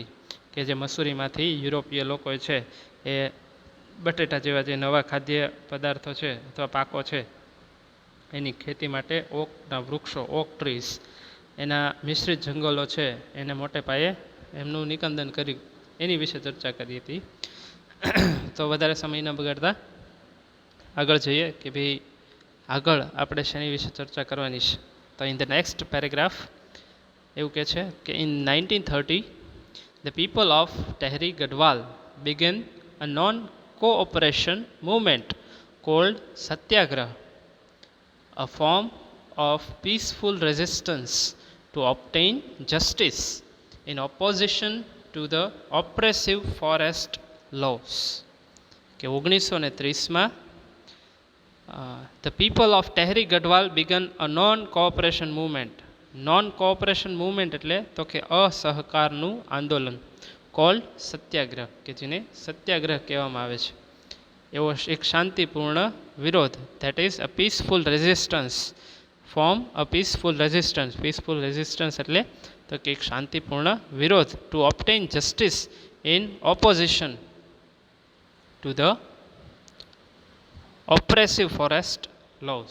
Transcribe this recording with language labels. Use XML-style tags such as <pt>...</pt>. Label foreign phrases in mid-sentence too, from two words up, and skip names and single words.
<gu>કે જે મસૂરીમાંથી યુરોપીય લોકો છે એ બટેટા જેવા જે નવા ખાદ્ય પદાર્થો છે અથવા પાકો છે એની ખેતી માટે ઓકના વૃક્ષો,</gu> <en>oak trees,</en> <gu>એના મિશ્રિત જંગલો છે એને મોટે પાયે એમનું નિકંદન કર્યું, એની વિશે ચર્ચા કરી હતી. તો વધારે સમય ન બગાડતા આગળ જઈએ કે ભાઈ આગળ આપણે શેની વિશે ચર્ચા કરવાની છે.</gu> <en>તો in the next paragraph</en> <gu>એવું કહે છે કે</gu> <en>ઇન 1930 the people of Tehri Gadwal began a non-cooperation movement called Satyagrah, a form of peaceful resistance to obtain justice in opposition to the oppressive forest laws. કે 1930માં the people of Tehri Gadwal began a non-cooperation movement. non-cooperation movement</en> <gu>એટલે તો કે અસહકારનું આંદોલન, કોલ્ડ સત્યાગ્રહ, કે જેને સત્યાગ્રહ કહેવામાં આવે છે. એવો એક શાંતિપૂર્ણ વિરોધ,</gu> <en>that is a peaceful resistance, form a peaceful resistance. peaceful resistance</en> <gu>એટલે તો કે એક શાંતિપૂર્ણ વિરોધ,</gu> <en>to obtain justice in opposition to the oppressive forest laws.</en>